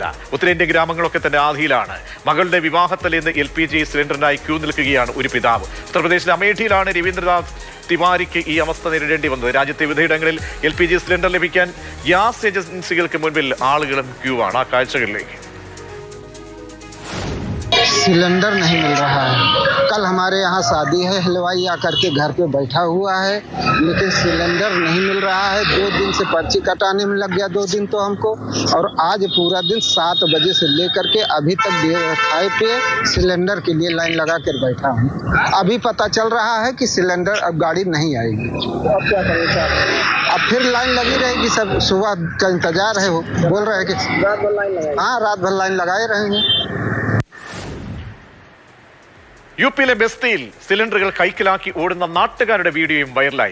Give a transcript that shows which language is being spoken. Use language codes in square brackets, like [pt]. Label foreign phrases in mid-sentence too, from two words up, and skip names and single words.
[ml] ഉത്തരേന്ത്യൻ ഗ്രാമങ്ങളൊക്കെ തന്നെ ആധിയിലാണ്. മകളുടെ വിവാഹത്തലേന്ന് LPG സിലിണ്ടറിനായി ക്യൂ നിൽക്കുകയാണ് ഒരു പിതാവ്. ഉത്തർപ്രദേശിലെ അമേഠിയിലാണ് രവീന്ദ്രനാഥ് തിവാരിക്ക് ഈ അവസ്ഥ നേരിടേണ്ടി വന്നത്. രാജ്യത്തെ വിവിധയിടങ്ങളിൽ LPG സിലിണ്ടർ ലഭിക്കാൻ ഗ്യാസ് ഏജൻസികൾക്ക് മുൻപിൽ ആളുകളും ക്യൂ ആണ്. ആ കാഴ്ചകളിലേക്ക്. [hi] सिलेंडर नहीं मिल रहा है। कल हमारे यहाँ शादी है, हलवाई आकर के घर पे बैठा हुआ है, लेकिन सिलेंडर नहीं मिल रहा है। 2 दिन से पर्ची कटाने में लग गया 2 दिन तो हमको, और आज पूरा दिन 7 बजे से लेकर के अभी तक खाए पे सिलेंडर के लिए लाइन लगा कर बैठा हूँ। अभी पता चल रहा है कि सिलेंडर अब गाड़ी नहीं आएगी। अब क्या करेगा? अब फिर लाइन लगी रहेगी। सब सुबह का इंतजार है, वो बोल रहे हैं कि रात भर लाइन लगाए। हाँ, रात भर लाइन लगाए रहेंगे. [ml] യുപിയിലെ ബസ്തിയിൽ സിലിണ്ടറുകൾ കൈക്കലാക്കി ഓടുന്ന നാട്ടുകാരുടെ വീഡിയോയും വൈറലായി.